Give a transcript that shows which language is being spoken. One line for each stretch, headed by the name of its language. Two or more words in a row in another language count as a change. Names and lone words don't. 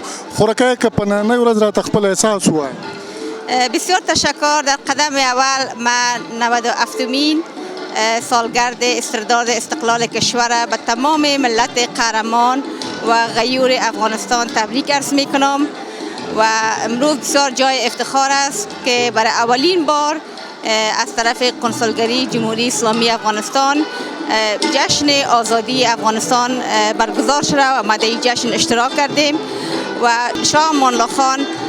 Pashto: خورکۍ که په نننۍ ورځ راته خپل احساس ووایه.
Persian: بسیار تشکر. در قدم اول من 97مین سالگرد استرداد استقلال کشور به تمام ملت قهرمان و غیور افغانستان تبریک عرض میکنم و امروز بسیار جای افتخار است که برای اولین بار از طرف کنسولگری جمهوری اسلامی افغانستان جشن آزادی افغانستان برگزار شده و ما در این جشن اشتراک کردیم و شاه امان الله خان